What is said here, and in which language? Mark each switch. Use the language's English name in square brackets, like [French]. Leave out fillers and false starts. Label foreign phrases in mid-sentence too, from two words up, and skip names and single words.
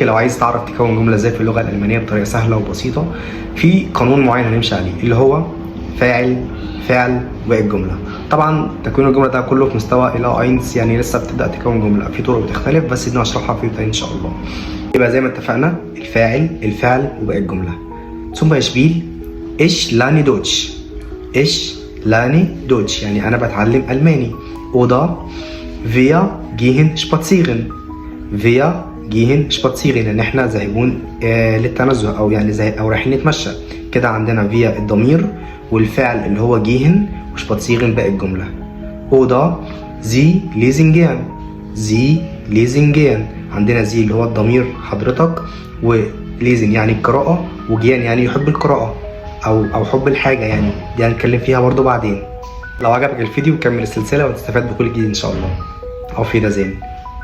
[Arabic] لو عايز تعرف تكون جملة ازاي في اللغة الألمانية بطريقة سهلة وبسيطة، في قانون معين هنمشي عليه اللي هو فاعل فعل باقي الجملة. طبعا تكوين الجملة ده كله في مستوى إلى اينس، يعني لسه بتبدأ تكون جملة، في طرق بتختلف بس دي هشرحها في ان شاء الله. يبقى زي ما اتفقنا الفاعل الفعل وباقي الجملة. [German] zum Beispiel ich lerne Deutsch. ich lerne Deutsch [Arabic] يعني أنا بتعلم ألماني. [German] oder wir gehen spazieren. wir gehen spazieren [Arabic] يعني احنا ذاهبون للتنزه او يعني او رايحين نتمشى. كده عندنا wir الضمير والفعل اللي هو gehen وشباتسيغن باقي الجملة. [German] oder sie lesen gern. sie lesen gern [Arabic] عندنا زي اللي هو الضمير حضرتك، وليزن يعني القراءة، وجيان يعني يحب القراءة أو حب الحاجة، يعني دي هنتكلم فيها برضو بعدين. لو عجبك الفيديو كمل السلسلة وتستفاد بكل جديد إن شاء الله. [German] auf Wiedersehen.